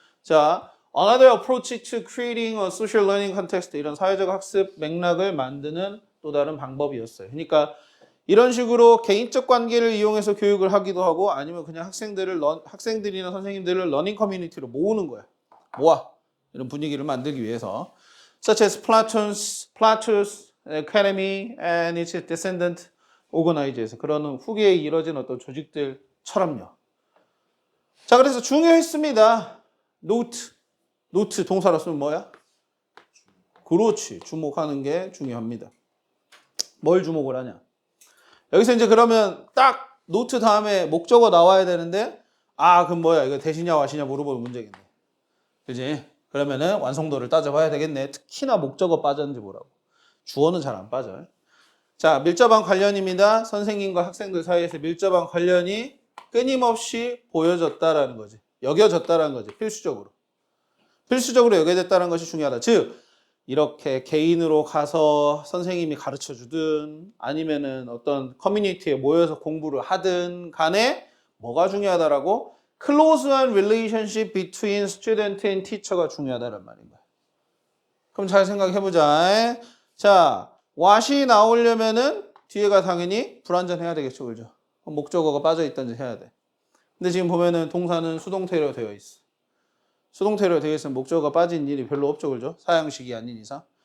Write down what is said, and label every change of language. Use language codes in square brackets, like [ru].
[ko] 자, another approach to creating a social learning context 이런 사회적 학습 맥락을 만드는 또 다른 방법이었어요. 그러니까 이런 식으로 개인적 관계를 이용해서 교육을 하기도 하고 아니면 그냥 학생들이나 선생님들을 러닝 커뮤니티로 모으는 거야. 모아. 이런 분위기를 만들기 위해서. [en] Such as Plato's Academy and its descendant organizers. [ko] 그런 후기에 이뤄진 어떤 조직들처럼요. 자, 그래서 중요했습니다. 노트 동사로 쓰면 뭐야? 그렇지. 주목하는 게 중요합니다. 뭘 주목을 하냐? 여기서 이제 그러면 딱 노트 다음에 목적어 나와야 되는데 그럼 뭐야? 이거 대시냐 와시냐 물어보는 문제겠네. 그지? 그러면은 완성도를 따져봐야 되겠네. 특히나 목적어 빠졌는지 뭐라고. 주어는 잘 안 빠져요. 자, 밀접한 관련입니다. 선생님과 학생들 사이에서 밀접한 관련이 끊임없이 보여졌다라는 거지. 여겨졌다라는 거지. 필수적으로 여겨졌다는 것이 중요하다. 즉 이렇게 개인으로 가서 선생님이 가르쳐 주든 아니면은 어떤 커뮤니티에 모여서 공부를 하든 간에 뭐가 중요하다라고? [en] close한 relationship between student and teacher가 중요하다는 말인 거야. [ko] 그럼 잘 생각해보자. 자, what이 나오려면은 뒤에가 당연히 불완전해야 되겠죠, 그죠? 목적어가 빠져있든지 해야 돼. 근데 지금 보면은 동사는 수동태로 되어 있어. 수동태로 되어 있으면 목적어가 빠진 일이 별로 없죠, 그죠? 사형식이 아닌 이상.